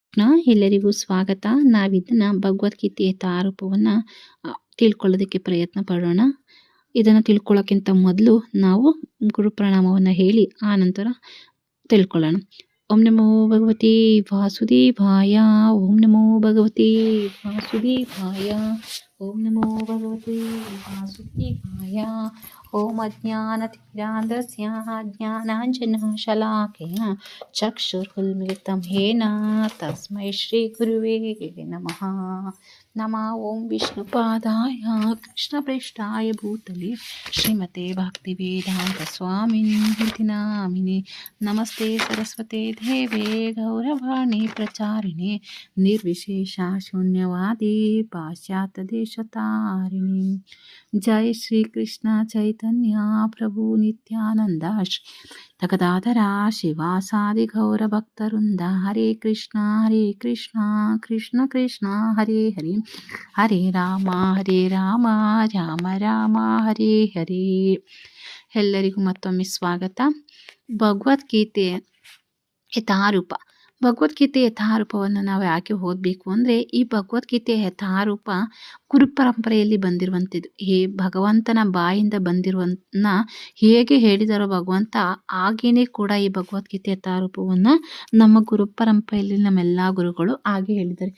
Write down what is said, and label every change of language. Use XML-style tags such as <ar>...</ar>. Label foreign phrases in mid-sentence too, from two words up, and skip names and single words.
<kn>ಎಲ್ಲರಿಗೂ ಸ್ವಾಗತ. ನಾವಿದನ್ನ ಭಗವದ್ಗೀತೆಯ ಯಥಾರೂಪವನ್ನು ತಿಳ್ಕೊಳ್ಳೋದಕ್ಕೆ ಪ್ರಯತ್ನ ಪಡೋಣ. ಇದನ್ನು ತಿಳ್ಕೊಳ್ಳೋಕ್ಕಿಂತ ಮೊದಲು ನಾವು ಗುರುಪ್ರಣಾಮವನ್ನು ಹೇಳಿ ಆ ನಂತರ ತಿಳ್ಕೊಳ್ಳೋಣ.</kn> <sa>ಓಂ ನಮೋ ಭಗವತಿ ವಾಸುದೇವಾಯ. ಓಂ ನಮೋ ಭಗವತಿ ವಾಸುದೇವಾಯ. ಓಂ ನಮೋ ಭಗವತಿ ವಾಸುದೇವಾಯ. ಓಂ ಅಜ್ಞಾನತಿಮಿರಾಂಧಸ್ಯ ಜ್ಞಾನಾಂಜನಶಲಾಕೇನ ಚಕ್ಷುರುನ್ಮಿಲಿತಂ ಯೇನ ತಸ್ಮೈ ಶ್ರೀ ಗುರುವೇ ನಮಃ. ನಮಃ ಓಂ ವಿಷ್ಣುಪಾದಾಯ ಕೃಷ್ಣಪ್ರೇಷ್ಠಾಯ ಭೂತಲೆ ಶ್ರೀಮತೆ ಭಕ್ತಿವೇದಾಂತ ಸ್ವಾಮಿನಿ ನಾಮಿನಿ. ನಮಸ್ತೆ ಸರಸ್ವತೆ ದೇವೇ ಗೌರವಾಣಿ ಪ್ರಚಾರಿಣೆ ನಿರ್ವಿಶೇಷ ಶೂನ್ಯವಾದಿ ಪಾಶ್ಚಾತ್ಯ ದೇಶತಾರಿಣಿ. ಜಯ ಶ್ರೀ ಕೃಷ್ಣ ಚೈತನ್ಯ ಪ್ರಭು ನಿತ್ಯಾನಂದ ಗದಾಧರ ಶಿವಾಸಾದಿ ಗೌರ ಭಕ್ತವೃಂದ. ಹರೇ ಕೃಷ್ಣ ಕೃಷ್ಣ ಕೃಷ್ಣ ಹರೇ ಹರೇ, ಹರೇ ರಾಮ ರಾಮ ರಾಮ ಹರೇ ಹರೇ.</sa> <kn>ಎಲ್ಲರಿಗೂ ಮತ್ತೊಮ್ಮೆ ಸ್ವಾಗತ. ಭಗವದ್ಗೀತೆ ಯಥಾರೂಪ. ಭಗವದ್ಗೀತೆ ಯಥಾರೂಪವನ್ನು ನಾವು ಯಾಕೆ ಓದಬೇಕು ಅಂದರೆ, ಈ ಭಗವದ್ಗೀತೆಯ ಯಥಾರೂಪ ಗುರುಪರಂಪರೆಯಲ್ಲಿ ಬಂದಿರುವಂಥದ್ದು. ಭಗವಂತನ ಬಾಯಿಂದ ಬಂದಿರುವನ್ನ ಹೇಗೆ ಹೇಳಿದಾರೋ ಭಗವಂತ, ಹಾಗೇನೆ ಕೂಡ ಈ ಭಗವದ್ಗೀತೆ ಯಥಾರೂಪವನ್ನು ನಮ್ಮ ಗುರುಪರಂಪರೆಯಲ್ಲಿ ನಮ್ಮೆಲ್ಲ ಗುರುಗಳು ಹಾಗೆ ಹೇಳಿದ್ದಾರೆ.</kn>